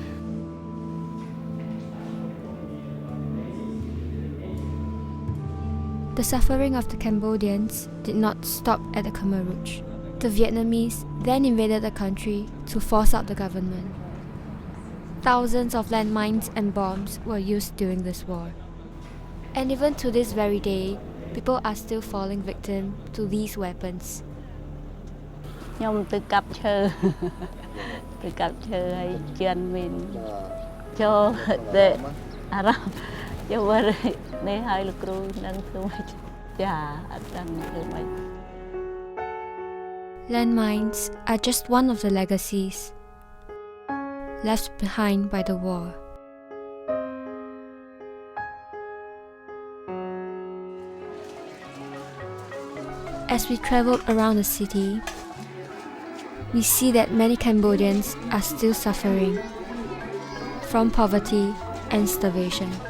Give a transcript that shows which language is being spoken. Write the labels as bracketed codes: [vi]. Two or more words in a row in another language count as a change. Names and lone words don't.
[en] The suffering of the Cambodians did not stop at the Khmer Rouge. The Vietnamese then invaded the country to force out the government. Thousands of landmines and bombs were used during this war. And even to this very day, people are still falling victim to these weapons. [km] ខ្ញុំទៅកាប់ឈើទៅកាប់ឈើហើយជឿនមានចូលតែអារម្មណ៍យកវិញនេះហើយលោកគ្រូនឹងធ្វើម៉េចចាអត់ដឹងធ្វើម៉េច [en] Landmines are just one of the legacies left behind by the war. As we traveled around the city, we see that many Cambodians are still suffering from poverty and starvation.